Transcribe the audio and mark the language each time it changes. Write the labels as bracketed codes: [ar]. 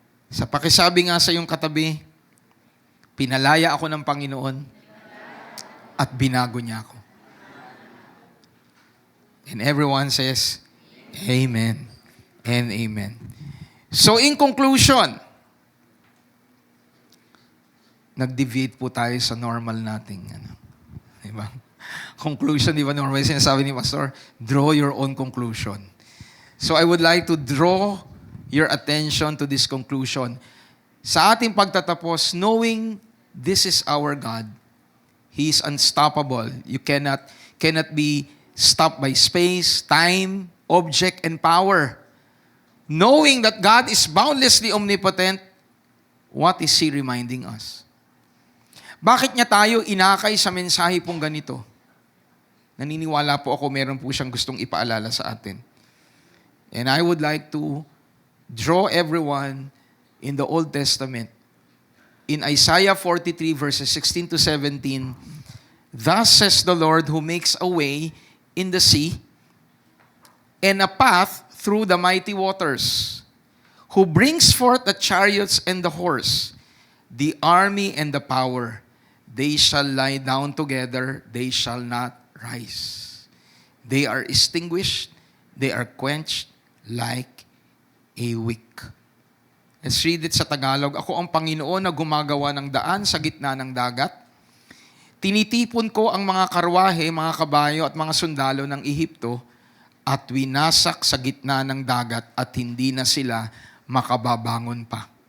[tl] Sa pakisabi nga sa iyong katabi, pinalaya ako ng Panginoon at binago niya ako. [en] And everyone says, Amen and Amen. So in conclusion, [tl] nag-deviate po tayo sa normal nating, diba? Conclusion, di ba normal sinasabi ni Pastor? [en] Draw your own conclusion. So I would like to draw your attention to this conclusion. [tl] Sa ating pagtatapos, [en] knowing this is our God, He is unstoppable. You cannot be stopped by space, time, object, and power. Knowing that God is boundlessly omnipotent, what is He reminding us? [tl] Bakit niya tayo inakay sa mensahe pong ganito? Naniniwala po ako meron po siyang gustong ipaalala sa atin. [en] And I would like to draw everyone in the Old Testament. In Isaiah 43 verses 16 to 17, Thus says the Lord who makes a way in the sea and a path through the mighty waters, who brings forth the chariots and the horse, the army and the power. They shall lie down together, they shall not rise. They are extinguished, they are quenched like a wick. Let's read it sa Tagalog. [tl] Ako ang Panginoon na gumagawa ng daan sa gitna ng dagat. Tinitipon ko ang mga karwahe, mga kabayo at mga sundalo ng Ehipto at winasak sa gitna ng dagat at hindi na sila makababangon pa.